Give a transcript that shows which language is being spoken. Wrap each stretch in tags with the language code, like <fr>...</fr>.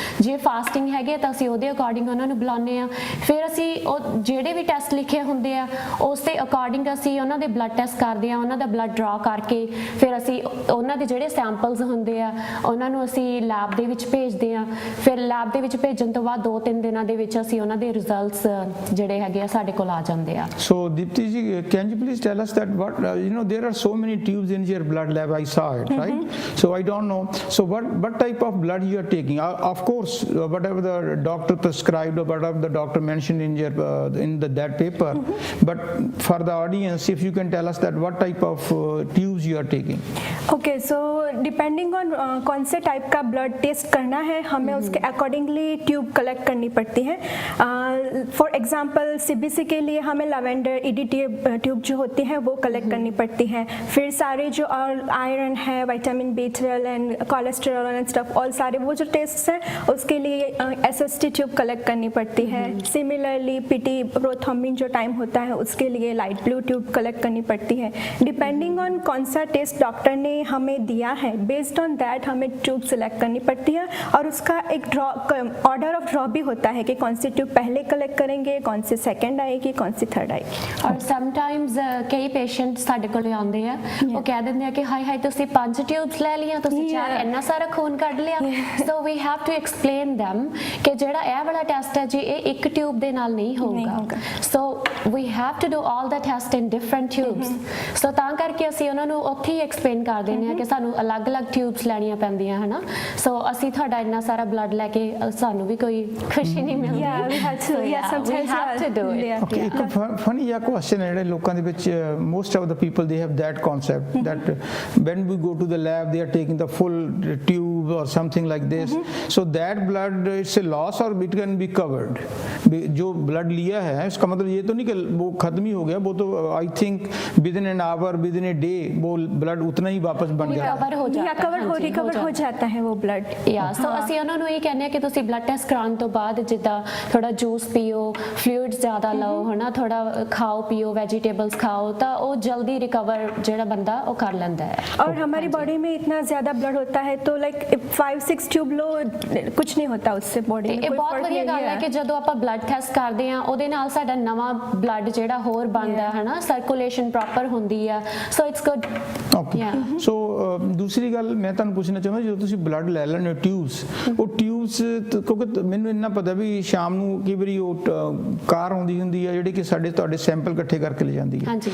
<pa>ਜੇ ਫਾਸਟਿੰਗ ਹੈਗੇ ਤਾਂ ਅਸੀਂ ਉਹਦੇ ਅਕੋਰਡਿੰਗ ਉਹਨਾਂ ਨੂੰ ਬੁਲਾਉਂਦੇ ਆ। ਫਿਰ ਅਸੀਂ ਉਹ ਜਿਹੜੇ ਵੀ ਟੈਸਟ ਲਿਖੇ ਹੁੰਦੇ ਆ ਉਸ ਦੇ ਅਕੋਰਡਿੰਗ ਅਸੀਂ ਉਹਨਾਂ ਦੇ ਬਲੱਡ ਟੈਸਟ ਕਰਦੇ ਆ, ਉਹਨਾਂ ਦਾ ਬਲੱਡ ਡਰਾ ਕਰਕੇ ਫਿਰ ਅਸੀਂ ਉਹਨਾਂ ਦੇ ਜਿਹੜੇ ਸੈਂਪਲਸ ਹੁੰਦੇ ਆ ਉਹਨਾਂ ਨੂੰ ਅਸੀਂ ਲੈਬ ਦੇ ਵਿੱਚ ਭੇਜਦੇ ਆ। ਫਿਰ ਲੈਬ ਦੇ ਵਿੱਚ ਭੇਜਣ ਤੋਂ ਬਾਅਦ 2-3 ਦਿਨਾਂ ਦੇ ਵਿੱਚ ਅਸੀਂ ਉਹਨਾਂ ਦੇ ਰਿਜ਼ਲਟਸ ਜਿਹੜੇ ਹੈਗੇ ਆ ਸਾਡੇ ਕੋਲ ਆ ਜਾਂਦੇ ਆ।</pa> <en>So Deepti ji, can you please tell us that what there are so many tubes in your blood lab, I saw it, right? So I don't know, so what type of blood you are taking? Of course whatever the doctor prescribed or whatever the doctor mentioned in your that paper, but for the audience if you can tell us that what type of tubes you are taking.</en> <hi>Okay, so depending on कौन से type का blood test करना है हमें उसके accordingly tube collect करनी पड़ती है। फॉर एग्जांपल सीबीसी के लिए हमें लैवेंडर ईडीटी ट्यूब जो होती है वो कलेक्ट करनी पड़ती है। फिर सारे जो आयरन है, vitamin B12 and cholesterol and stuff, all सारे वो जो टेस्ट हैं उसके लिए एसएसटी ट्यूब कलेक्ट करनी पड़ती है। सिमिलरली पीटी प्रोथ्रोम्बिन जो टाइम होता है उसके लिए लाइट ब्लू ट्यूब कलेक्ट करनी पड़ती है। डिपेंडिंग ऑन कौन सा टेस्ट डॉक्टर ने हमें दिया है बेस्ड ऑन दैट हमें ट्यूब सिलेक्ट करनी पड़ती है। और उसका एक ऑर्डर ऑफ ड्रॉ भी होता है कि कौन सी ट्यूब पहले कलेक्ट करेंगे, कौन सी सेकंड आएगी, कौन सी थर्ड आएगी।</hi> <pa>और ਸਮਟਾਈਮਸ ਕਈ ਪੇਸ਼ੈਂਟ ਸਾਡੇ ਕੋਲ ਆਉਂਦੇ ਆ, ਉਹ ਕਹਿ ਦਿੰਦੇ ਆ ਕਿ ਹਾਈ ਹਾਈ ਤੁਸੀਂ 5 ਟਿਊਬਸ ਲੈ ਲਈਆਂ, ਤੁਸੀਂ ਚਾਰ ਇੰਨਾ ਸਾਰਾ ਖੂਨ ਕੱਢ ਲਿਆ।</pa> <en>so we have to explain them</en> <pa>ਕਿ ਜਿਹੜਾ ਇਹ ਵਾਲਾ ਟੈਸਟ ਹੈ ਜੀ ਇਹ ਇੱਕ ਟਿਊਬ ਦੇ ਨਾਲ ਨਹੀਂ ਹੋਊਗਾ।</pa> <en>So we have to do all the test in different tubes.</en> <pa>ਸੋ ਤਾਂ ਕਰਕੇ ਅਸੀਂ ਉਹਨਾਂ ਨੂੰ ਉੱਥੇ ਹੀ ਐਕਸਪਲੇਨ ਕਰ ਦਿੰਦੇ ਆ ਕਿ ਸਾਨੂੰ ਅਲੱਗ-ਅਲੱਗ ਟਿਊਬਸ ਲੈਣੀਆਂ ਪੈਂਦੀਆਂ, ਹਨਾ। ਸੋ ਅਸੀਂ ਤੁਹਾਡਾ ਇੰਨਾ ਸਾਰਾ ਬਲੱਡ ਲੈ ਕੇ ਸਾਨੂੰ ਵੀ ਕੋਈ ਖੁਸ਼ੀ ਨਹੀਂ ਮਿਲਦੀ।</pa> <en>Yeah, we have to. Yeah, sometimes we have to do it. Okay,</en> <pa>ਇੱਕ funny ਜਿਹਾ question ਹੈ ਜਿਹੜੇ ਲੋਕਾਂ ਦੇ ਵਿੱਚ</pa> <en>most of the people they have that concept that when we go to the lab they are taking the full tube or something like this, so that blood it's a loss or it can be covered।</en> <hi>जो blood लिया है इसका मतलब ये तो नहीं कि वो खत्म ही हो गया, वो तो</hi> <en>I think within an hour within a day</en> <hi>वो blood उतना ही वापस बन गया रिकवर हो जाता है। रिकवर हो जाता है वो ब्लड।</hi> <pa>या सो ਅਸੀਂ ਉਹਨਾਂ ਨੂੰ ਇਹ ਕਹਿੰਦੇ ਆ ਕਿ ਤੁਸੀਂ ਬਲੱਡ ਟੈਸਟ ਕਰਾਉਣ ਤੋਂ ਬਾਅਦ ਜਿੱਦਾਂ ਥੋੜਾ ਜੂਸ ਪੀਓ, ਫਲੂਇਡਸ ਜ਼ਿਆਦਾ ਲਓ, ਹਨਾ, ਥੋੜਾ ਖਾਓ ਪੀਓ, ਵੈਜੀਟੇਬल्स</pa> <hi>खाओ, तो वो जल्दी रिकवर</hi> <pa>ਜਿਹੜਾ ਬੰਦਾ ਉਹ ਕਰ ਲੈਂਦਾ ਹੈ।</pa> <hi>और हमारी बॉडी में इतना ज़्यादा ब्लड होता है तो लाइक 5-6 ट्यूब लो कुछ नहीं होता उससे बॉडी में।</hi> <pa>ਇਹ ਬਹੁਤ ਵਧੀਆ ਗੱਲ ਹੈ ਕਿ ਜਦੋਂ ਆਪਾਂ ਬਲੱਡ ਟੈਸਟ ਕਰਦੇ ਆ ਉਹਦੇ ਨਾਲ ਸਾਡਾ ਨਵਾਂ ਬਲੱਡ ਜਿਹੜਾ ਹੋਰ ਬਣਦਾ ਹੈ ਨਾ, ਸਰਕੂਲੇਸ਼ਨ ਪ੍ਰੋਪਰ ਹੁੰਦੀ ਆ।</pa> <en>So it's good.</en> <pa>ਓਕੇ, ਸੋ ਦੂਸਰੀ ਗੱਲ ਮੈਂ ਤੁਹਾਨੂੰ ਪੁੱਛਣਾ ਚਾਹੁੰਦਾ, ਜਦੋਂ ਤੁਸੀਂ ਬਲੱਡ ਲੈ ਲੈਂਦੇ ਹੋ ਟਿਊਬਸ, ਉਹ ਟਿਊਬਸ ਕਿਉਂਕਿ ਮੈਨੂੰ ਇੰਨਾ ਪਤਾ ਵੀ ਸ਼ਾਮ ਨੂੰ ਕਈ ਵਾਰੀ ਉਹ ਕਾਰ ਆਉਂਦੀ ਹੁੰਦੀ ਹੈ ਜਿਹੜੀ ਕਿ ਤੁਹਾਡੇ ਸੈਂਪਲ ਇਕੱਠੇ ਕਰਕੇ ਲੈ ਜਾਂਦੀ ਹੈ।</pa>